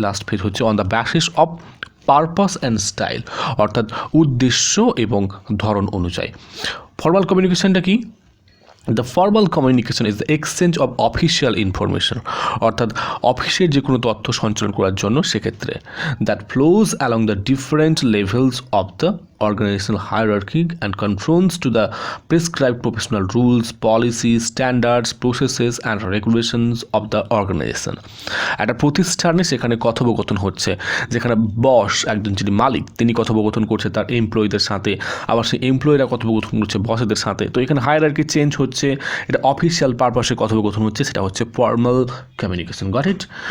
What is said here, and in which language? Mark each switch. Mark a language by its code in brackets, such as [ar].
[en] last phase হচ্ছে on the basis of purpose and style, [bn] অর্থাৎ উদ্দেশ্য এবং ধরন অনুযায়ী। [en] Formal কমিউনিকেশনটা কি? The formal communication is the exchange of official information, [bn] অর্থাৎ অফিসের যে কোনো তথ্য সঞ্চালন করার জন্য সেক্ষেত্রে [en] That flows along the different levels of the organizational hierarchy and conforms to the prescribed professional rules, policies, standards, processes and regulations of the organization. [bn] একটা প্রতিষ্ঠানে সেখানে কথোপকথন হচ্ছে, যেখানে বস একজন যিনি মালিক তিনি কথোপকথন করছে তার এমপ্লয়ীদের সাথে, আবার সেই এমপ্লয়িরা কথোপকথন করছে বসেদের সাথে। তো এখানে হায়ারার্কি চেঞ্জ হচ্ছে, এটা অফিসিয়াল পারপাসে কথোপকথন হচ্ছে, সেটা হচ্ছে ফর্মাল কমিউনিকেশন। [en] Got it?